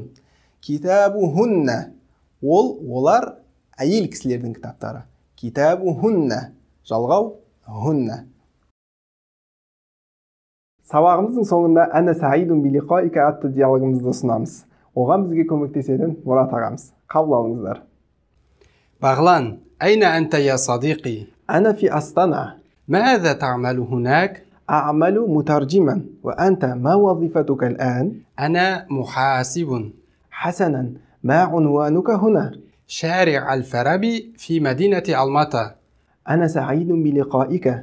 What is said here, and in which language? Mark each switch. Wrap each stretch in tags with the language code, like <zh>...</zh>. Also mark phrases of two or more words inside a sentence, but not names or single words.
<kk>Китабухунна, олар, әйел кісілердің кітаптары; китабухунна, жалғау хунна. Сабағымыздың соңында</kk> <ar>«أَنَا سَعِيدٌ بِلِقَائِكَ»</ar> <kk>атты диалогымызды ұсынамыз. Оған бізге көмектесетін Мұрат ағамыз. Қабыл алыңыздар.</kk> <ar>Бағлан, أَيْنَ أَنْتَ يَا صَدِيقِي? أَنَا فِي Астана. ماذا تعمل هناك؟ أعمل مترجما. وأنت ما وظيفتك الآن؟ أنا محاسب. حسنا، ما عنوانك هنا؟ شارع الفارابي في مدينة ألماطة. أنا سعيد بلقائك.</ar>